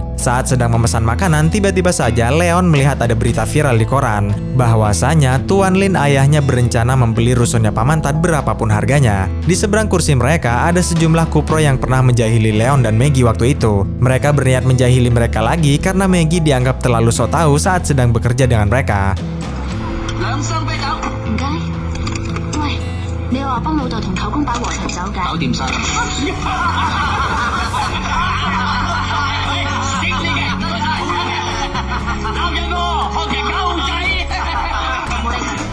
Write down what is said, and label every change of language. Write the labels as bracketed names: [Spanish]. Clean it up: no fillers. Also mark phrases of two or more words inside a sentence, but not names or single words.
[Indonesian] Saat sedang memesan makanan, tiba-tiba saja Leon melihat ada berita viral di koran bahwasanya Tuan Lin ayahnya berencana membeli rusunnya Pamantat berapapun harganya. Di seberang kursi mereka ada sejumlah kupro yang pernah menjahili Leon dan Maggie waktu itu. Mereka berniat menjahili mereka lagi karena Maggie dianggap terlalu sok tahu saat sedang bekerja dengan mereka. [Cantonese] 2 箱啤酒，唔該。喂，你話幫老豆同舅公擺和陳酒㗎？搞掂晒啦。識你嘅，男人喎，學人狗仔。冇理佢。